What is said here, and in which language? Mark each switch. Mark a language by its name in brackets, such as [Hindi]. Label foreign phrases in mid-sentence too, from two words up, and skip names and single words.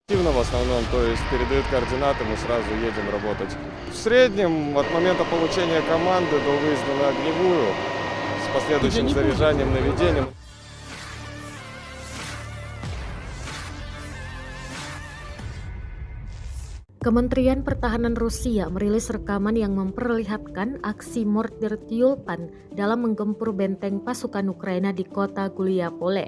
[Russian] Активно в основном, то есть передают координаты, мы сразу едем работать. В среднем от момента получения команды до выезда на огневую с последующим заряжанием, наведением. [Indonesian] Kementerian Pertahanan Rusia merilis rekaman yang memperlihatkan aksi mortir Tyulpan dalam menggempur benteng pasukan Ukraina di kota Guliapole.